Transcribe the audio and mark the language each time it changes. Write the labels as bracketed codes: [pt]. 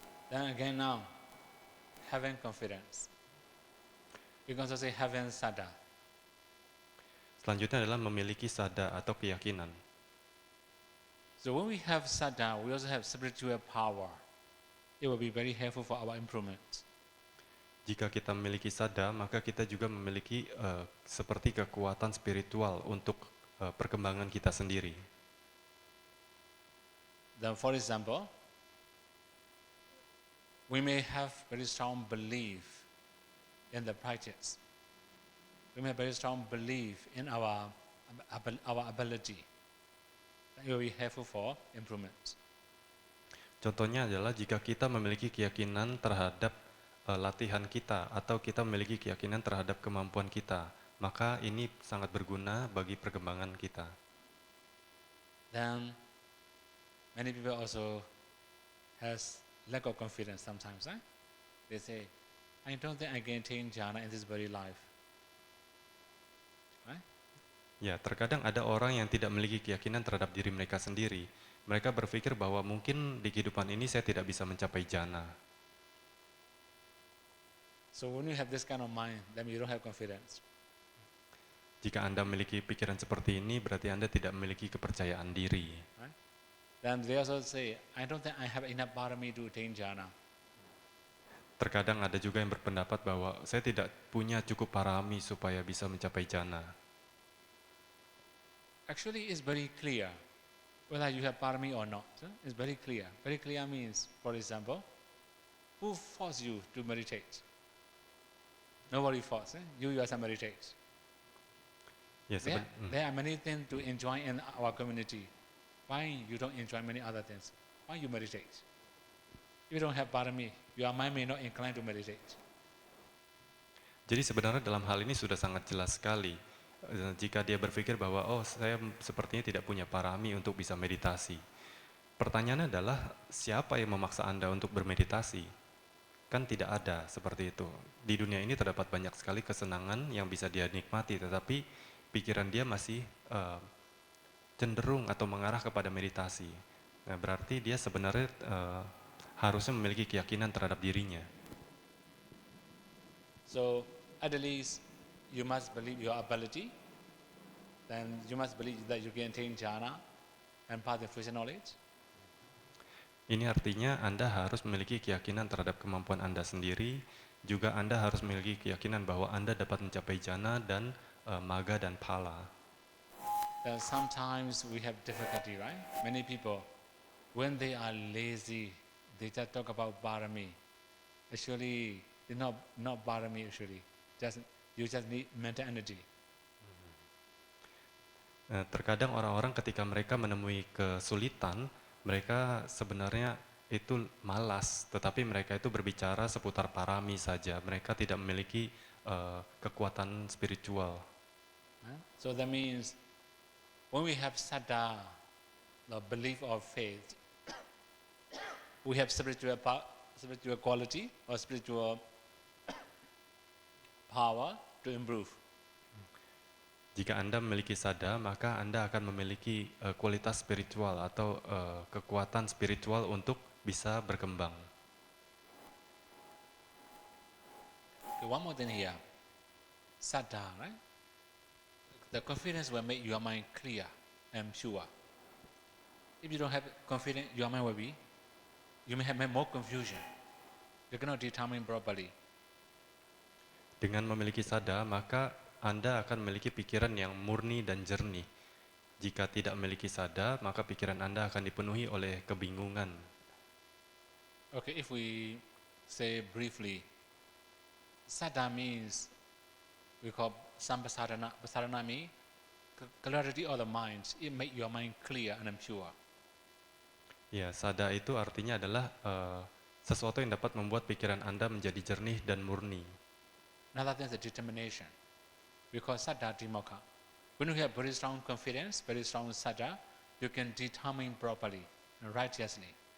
[en] Then again now, having confidence. You can also say having sada. [id] Selanjutnya adalah memiliki sada atau keyakinan. [en] So when we have sada, we also have spiritual power. It will be very helpful for our improvement. [id] Jika kita memiliki sada, maka kita juga memiliki seperti kekuatan spiritual untuk perkembangan kita sendiri. [en] Then for example, we may have very strong belief in the practice. We may have very strong belief in our ability. It will be helpful for improvement. [id] Contohnya adalah jika kita memiliki keyakinan terhadap latihan kita atau kita memiliki keyakinan terhadap kemampuan kita, maka ini sangat berguna bagi perkembangan kita. [en] Then many people also has lack of confidence sometimes. They say, I don't think I can attain jhana in this very life. Right? [id] Ya, terkadang ada orang yang tidak memiliki keyakinan terhadap diri mereka sendiri. Mereka berpikir bahwa mungkin di kehidupan ini saya tidak bisa mencapai jana. [en] So when you have this kind of mind, then you don't have confidence. [id] Jika Anda memiliki pikiran seperti ini, berarti Anda tidak memiliki kepercayaan diri. [en] Right? Then they also say, I don't think I have enough parami to attain jhana. [id] Terkadang ada juga yang berpendapat bahwa saya tidak punya cukup parami supaya bisa mencapai jana. [en] Actually, it's very clear whether you have parami or not. It's very clear. Very clear means, for example, who forced you to meditate? Nobody forced. You yourself meditate. Ya, There are many things to enjoy in our community. Why you don't enjoy many other things? Why you meditate? If you don't have parami, your mind may not incline to meditate. [id] Jadi sebenarnya dalam hal ini sudah sangat jelas sekali. Jika dia berpikir bahwa oh saya sepertinya tidak punya parami untuk bisa meditasi. Pertanyaannya adalah siapa yang memaksa Anda untuk bermeditasi? Kan tidak ada seperti itu. Di dunia ini terdapat banyak sekali kesenangan yang bisa dia nikmati, tetapi pikiran dia masih cenderung atau mengarah kepada meditasi. Nah, berarti dia sebenarnya harusnya memiliki keyakinan terhadap dirinya. [en] So at least you must believe your ability. Then you must believe that you can attain jhana and pass the future knowledge. [id] Ini artinya Anda harus memiliki keyakinan terhadap kemampuan Anda sendiri, juga Anda harus memiliki keyakinan bahwa Anda dapat mencapai jana dan maga dan phala. [en] Then sometimes we have difficulty, right? Many people, when they are lazy, they just talk about parami. Actually, it's not parami actually. You just need mental energy. [id] Terkadang orang-orang ketika mereka menemui kesulitan, mereka sebenarnya itu malas, tetapi mereka itu berbicara seputar parami saja. Mereka tidak memiliki kekuatan spiritual. [en] So that means when we have saddha, the belief of faith, we have spiritual quality or spiritual power to improve. [id] Jika Anda memiliki sada, maka Anda akan memiliki kualitas spiritual atau kekuatan spiritual untuk bisa berkembang. [en] Okay, one more thing here. Saddha, right? The confidence will make your mind clear and pure. If you don't have confidence, your mind will be, you may have more confusion. You cannot determine properly. [id] Dengan memiliki sada, maka Anda akan memiliki pikiran yang murni dan jernih. Jika tidak memiliki sada, maka pikiran Anda akan dipenuhi oleh kebingungan. [en] Okay, if we say briefly, sada means we call sampasarana. Pasarana means clarity of the mind. It make your mind clear and pure. [id] Ya, sada itu artinya adalah sesuatu yang dapat membuat pikiran Anda menjadi jernih dan murni. [en] Another thing is the determination. We call sada dimokha. When you have very strong confidence, very strong sada, you can determine properly and righteously.